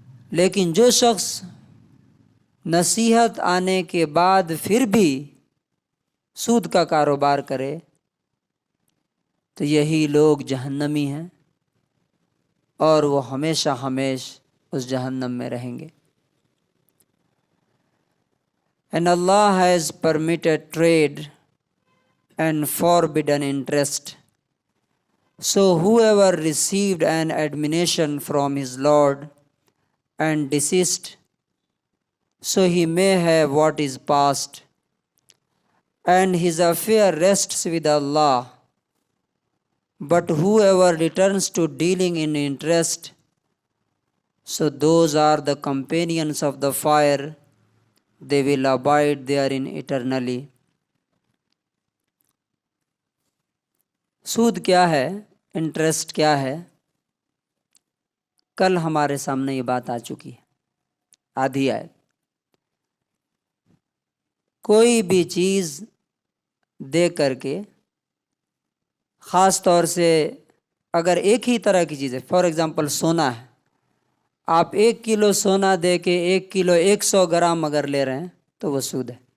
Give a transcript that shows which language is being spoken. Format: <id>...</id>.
<ur>لیکن جو شخص نصیحت آنے کے بعد پھر بھی سود کا کاروبار کرے تو یہی لوگ جہنمی ہیں اور وہ ہمیشہ اس جہنم میں رہیں گے.</ur> <en>And Allah has permitted trade and forbidden interest. So whoever received an admonition from his Lord and desist, so he may have what is past, and his affair rests with Allah. But whoever returns to dealing in interest, so those are the companions of the fire, they will abide therein eternally.</en> <ur>سود کیا ہے، interest کیا ہے، کل ہمارے سامنے یہ بات آ چکی ہے. آدھی آیت. کوئی بھی چیز دے کر کے، خاص طور سے اگر ایک ہی طرح کی چیز ہے،</ur> <en>for example</en> <ur>سونا ہے، آپ 1 کلو سونا دے کے 1 کلو 100 گرام اگر لے رہے ہیں تو وہ سود ہے.</ur>